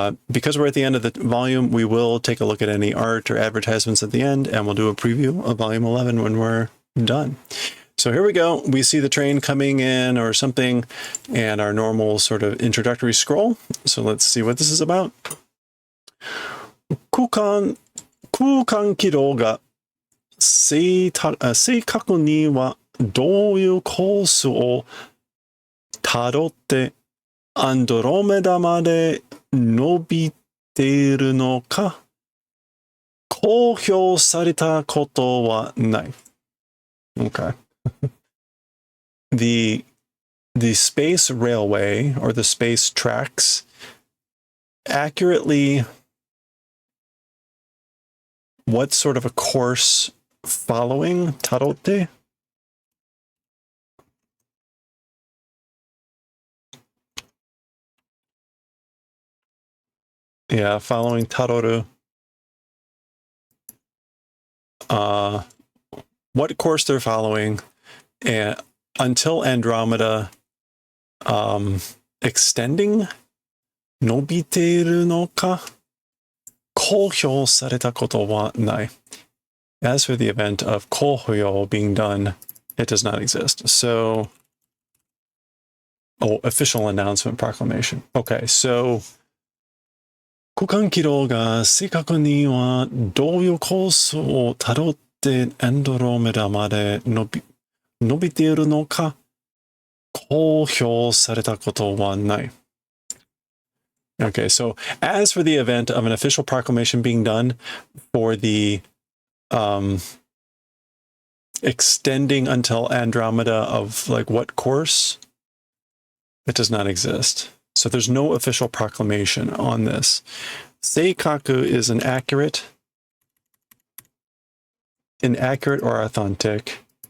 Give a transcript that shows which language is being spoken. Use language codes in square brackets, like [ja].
[en] Because we're at the end of the volume, we will take a look at any art or advertisements at the end, and we'll do a preview of Volume 11 when we're done. So here we go. We see the train coming in or something and our normal sort of introductory scroll. So let's see what this is about. [ja] 空間軌道が正確にはどういうコースをたどってアンドロメダまで伸びているのか公表されたことはない。 [en] Okay. The space railway or the space tracks accurately what sort of a course following tarote? Yeah, following taroru. What course they're following and until Andromeda extending [ja] nobiteiru no ka kohyo sareta koto wa nai. [en] As for the event of kohyo being done, it does not exist. So, official announcement proclamation. Okay, so [ja] 区間軌道が正確にはどういうコースをたどってアンドロメダまで伸びているのか公表されたことはない。 [en] Okay, so as for the event of an official proclamation being done for the extending until Andromeda of like what course, it does not exist. So there's no official proclamation on this. Seikaku is inaccurate or authentic.